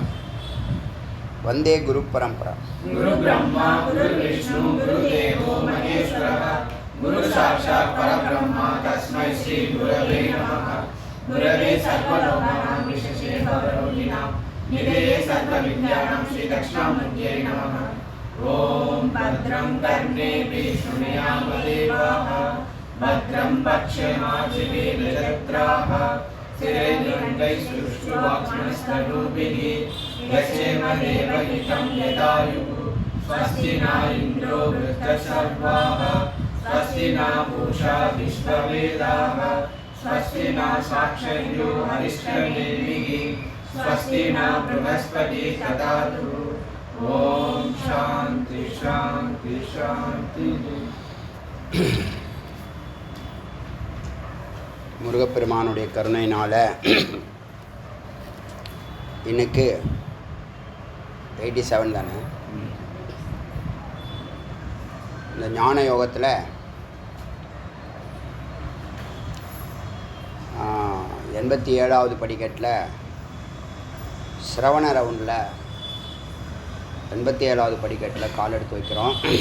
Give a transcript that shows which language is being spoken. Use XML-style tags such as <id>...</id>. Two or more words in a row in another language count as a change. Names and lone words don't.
<sa>वन्दे गुरु परम्परा. गुरु ब्रह्मा गुरु विष्णु गुरु देवो महेश्वरः गुरु साक्षात् परब्रह्मा तस्मै श्री गुरवे नमः. गुरवे सर्वलोकानाम् विशेषे भवरोगिणाम् निलये सर्वविद्यानाम् श्री दक्षणामूर्तये नमः. ॐ भद्रम् कर्णेभिः शृणुयाम देवाः भद्रं पश्येमाक्षिभिर्यजत्राः स्थिरैर्यङ्गैः सुष्ठुवाक्स्मस्तनूभिः यस्येम देवहितं यदायुः. स्वस्ति न इन्द्रो वृद्धश्रवाः स्वस्ति न पूषा विश्ववेदाः स्वस्ति न साक्षर्यो हरिष्ठनेमिः स्वस्ति न बृहस्पतिः ददातु. ओम शांति शांति शांति.</sa> <ta>முருகப்பெருமானுடைய கருணையினால் இன்னைக்கு 87 தானே. இந்த ஞான யோகத்தில் 87வது படிக்கட்டில் சிரவண ரவுண்டில் 87வது படிக்கட்டில் கால் எடுத்து வைக்கிறோம்.</ta>